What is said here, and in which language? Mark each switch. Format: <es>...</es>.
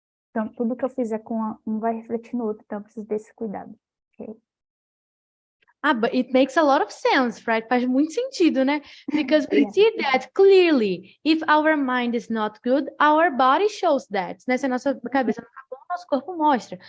<pt>Então, tudo que eu fizer com um vai refletir no outro, então eu preciso desse cuidado.</pt> <en>Okay? But it makes a lot of sense, right?</en> <pt>Faz muito sentido, né?</pt> <en>Because we see that clearly. If our mind is not good, our body shows that. Né?</en> <pt>Se a nossa cabeça não tá boa, nosso corpo mostra.</pt>